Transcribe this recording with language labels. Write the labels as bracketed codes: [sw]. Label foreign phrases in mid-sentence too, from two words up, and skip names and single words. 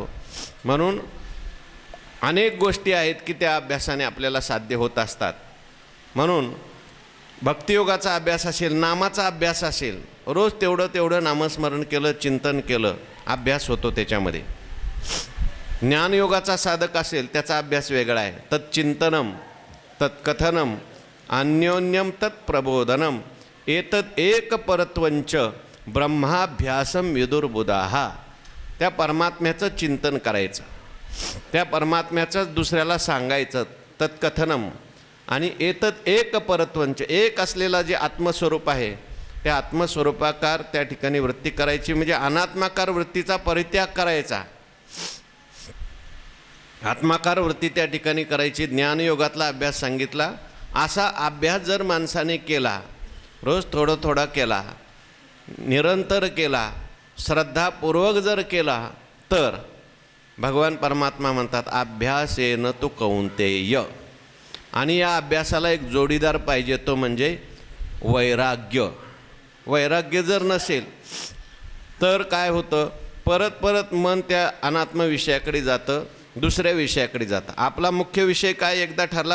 [mr] म्हणून अनेक गोष्टी आहेत की त्या अभ्यासाने आपल्याला साध्य होत असतात. म्हणून भक्तियोगाचा अभ्यास असेल, नामाचा अभ्यास असेल, रोज तेवढं नामस्मरण केलं, चिंतन केलं, अभ्यास होतो त्याच्यामध्ये. ज्ञानयोगाचा साधक असेल त्याचा अभ्यास वेगळा आहे. [sa] तत्चिंतनम, तत्कथनम, अन्योन्यम तत्प्रबोधनम, एतत् एक परत्वंच ब्रह्माभ्यासम विदुर्बुधाः. [mr] त्या परमात्म्याचं चिंतन करायचं, त्या परमात्म्याचंच दुसऱ्याला सांगायचं. तत्कथनम आणि [sa] एतत् एक परत्वंच, [mr] एक असलेला जे आत्मस्वरूप आहे त्या आत्मस्वरूपाकार त्या ठिकाणी वृत्ती करायची, म्हणजे अनात्माकार वृत्तीचा परित्याग करायचा, आत्माकार वृत्ती त्या ठिकाणी करायची. ज्ञानयोगातला अभ्यास सांगितला. असा अभ्यास जर माणसाने केला, रोज थोडा केला, निरंतर केला, श्रद्धापूर्वक जर केला, तर भगवान परमात्मा म्हणतात [sa] अभ्यासेन तु कौंतेय. [mr] आणि या अभ्यासाला एक जोडीदार पाहिजे, तो म्हणजे वैराग्य. वैराग्य जर नसेल तर काय होतं? परत मन त्या अनात्म विषयाकडे जातं, दुसऱ्या विषयाकडे जातं. आपला मुख्य विषय काय एकदा ठरला?